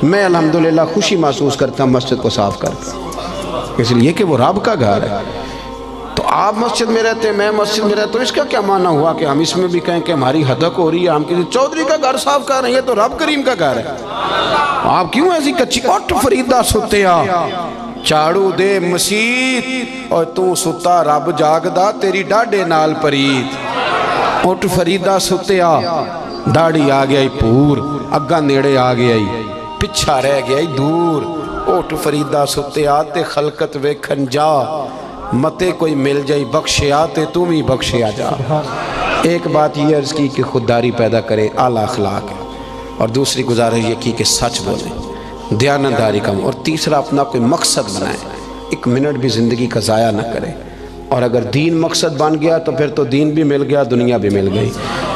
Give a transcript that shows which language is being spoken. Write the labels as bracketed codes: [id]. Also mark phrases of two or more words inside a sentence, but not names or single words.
[ur] میں الحمدللہ خوشی محسوس کرتا ہوں مسجد کو صاف کر کے، اس لیے کہ وہ رب کا گھر ہے۔ تو آپ مسجد میں رہتے ہیں، میں مسجد میں رہتا ہوں، اس کا کیا معنی ہوا کہ ہم اس میں بھی کہیں کہ ہماری حدق ہو رہی ہے، ہم کسی چودھری کا گھر صاف کر رہے ہیں، تو رب کریم کا گھر ہے۔ آپ کیوں ایسی کچی؟ [pa] اٹھ فریدہ ستیا جھاڑو دے مسیت، اور تو ستا رب جاگدا تیری ڈاڈے نال پریت۔ اٹھ فریدہ ستیا، داڑھی آ گیا پور، اگا نیڑے آ گیا پچھا رہ گیا دور۔ اٹھ فریدہ ستیا تے خلقت ویکھن جا، متے کوئی مل جائی بخشیا تے تم ہی بخشیا جا۔ [ur] ایک بات یہ عرض کی کہ خودداری پیدا کرے، اعلیٰ اخلاق ہے، اور دوسری گزارش یہ کی کہ سچ بولیں، دیانتداری کم، اور تیسرا اپنا کوئی مقصد بنائیں، ایک منٹ بھی زندگی کا ضائع نہ کریں۔ اور اگر دین مقصد بن گیا تو پھر تو دین بھی مل گیا، دنیا بھی مل گئی۔